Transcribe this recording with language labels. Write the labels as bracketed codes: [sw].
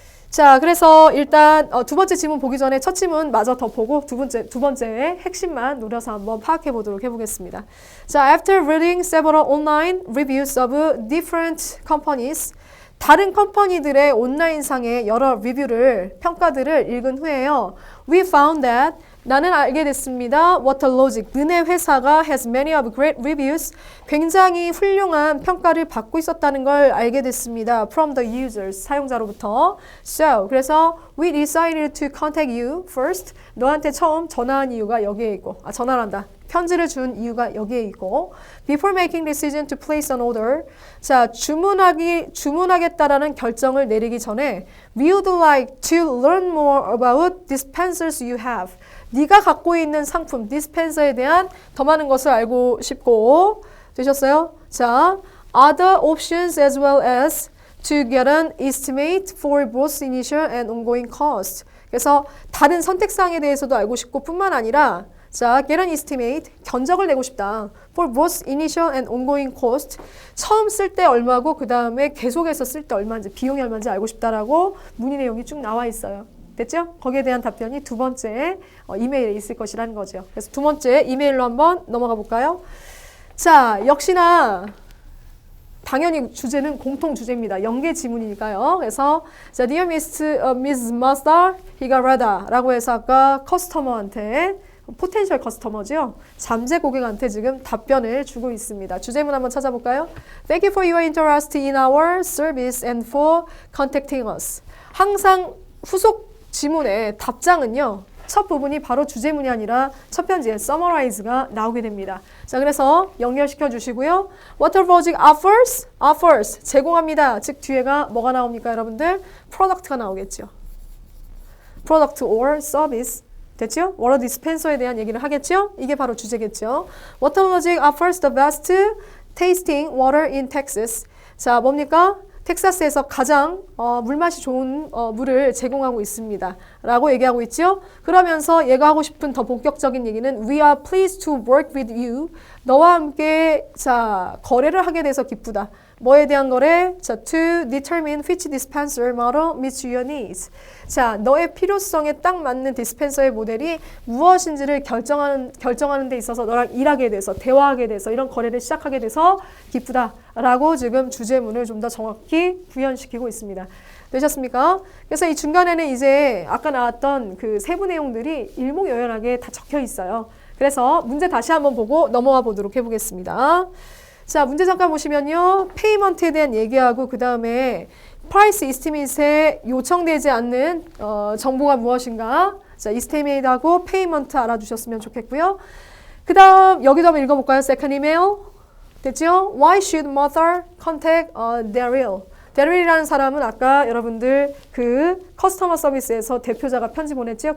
[ko] 자, 그래서 일단 두 번째 지문 보기 전에 첫 지문 마저 더 보고 두 번째의 핵심만 노려서 한번 파악해 보도록 해보겠습니다. 자, [en] after reading several online reviews of different companies, [ko] 다른 컴퍼니들의 온라인상의 여러 리뷰를, 평가들을 읽은 후에요. [en] We found that [ko] 나는 알게 됐습니다. [en] 워터로직, [ko] 너네 회사가 [en] has many of great reviews. [ko] 굉장히 훌륭한 평가를 받고 있었다는 걸 알게 됐습니다. [en] From the users, [ko] 사용자로부터. So, 그래서 [en] we decided to contact you first. [ko] 너한테 처음 전화한 이유가 여기에 있고, 전화를 한다. 편지를 준 이유가 여기에 있고 [en] before making decision to place an order. [ko] 자, 주문하겠다라는 결정을 내리기 전에 [en] we would like to learn more about dispensers you have. [ko] 네가 갖고 있는 상품, 디스펜서에 대한 더 많은 것을 알고 싶고 되셨어요? [en] 자, other options as well as to get an estimate for both initial and ongoing cost. [ko] 그래서 다른 선택사항에 대해서도 알고 싶고 뿐만 아니라 자, [en] get an estimate, [ko] 견적을 내고 싶다. [en] For both initial and ongoing cost. [ko] 처음 쓸 때 얼마고 그 다음에 계속해서 쓸 때 얼마인지, 비용이 얼마인지 알고 싶다라고 문의 내용이 쭉 나와 있어요. 됐죠? 거기에 대한 답변이 두 번째 이메일에 있을 것이라는 거죠. 그래서 두 번째 이메일로 한번 넘어가 볼까요? 자, 역시나 당연히 주제는 공통 주제입니다. 연계 지문이니까요. 그래서 자, Dear Miss Mazda, Higarada 라고 해서 아까 커스터머한테 포텐셜 커스터머죠. 잠재 고객한테 지금 답변을 주고 있습니다. 주제문 한번 찾아볼까요? [en] Thank you for your interest in our service and for contacting us. [ko] 항상 후속 지문의 답장은요. 첫 부분이 바로 주제문이 아니라 첫 편지에 summarize가 나오게 됩니다. 자, 그래서 연결시켜 주시고요. [en] What are Virgin offers? [ko] offers 제공합니다. 즉 뒤에가 뭐가 나옵니까, 여러분들? product가 나오겠죠. [en] product or service. [ko] 됐죠? 워터 디스펜서에 대한 얘기를 하겠죠? 이게 바로 주제겠죠. [en] Water Logic offers the best tasting water in Texas. [ko] 자, 뭡니까? 텍사스에서 가장 물맛이 좋은 물을 제공하고 있습니다. 라고 얘기하고 있죠. 그러면서 얘가 하고 싶은 더 본격적인 얘기는 [en] We are pleased to work with you. [ko] 너와 함께 자 거래를 하게 돼서 기쁘다. 뭐에 대한 거래? [en] 자, to determine which dispenser model meets your needs. [ko] 자, 너의 필요성에 딱 맞는 디스펜서의 모델이 무엇인지를 결정하는 데 있어서 너랑 일하게 돼서 대화하게 돼서 이런 거래를 시작하게 돼서 기쁘다라고 지금 주제문을 좀 더 정확히 구현시키고 있습니다. 되셨습니까? 그래서 이 중간에는 이제 아까 나왔던 그 세부 내용들이 일목요연하게 다 적혀 있어요. 그래서 문제 다시 한번 보고 넘어가 보도록 해보겠습니다. 자, 문제 잠깐 보시면요. 페이먼트에 대한 얘기하고 그 다음에 프라이스 이스티메이트에 요청되지 않는 정보가 무엇인가? 자, 이스티메이트하고 페이먼트 알아두셨으면 좋겠고요. 그 다음 여기도 한번 읽어볼까요? [en] Second email. [ko] 됐죠? [en] Why should mother contact Daryl? [ko] 데릴이라는 사람은 아까 여러분들 그 커스터머 서비스에서 대표자가 편지 보냈죠?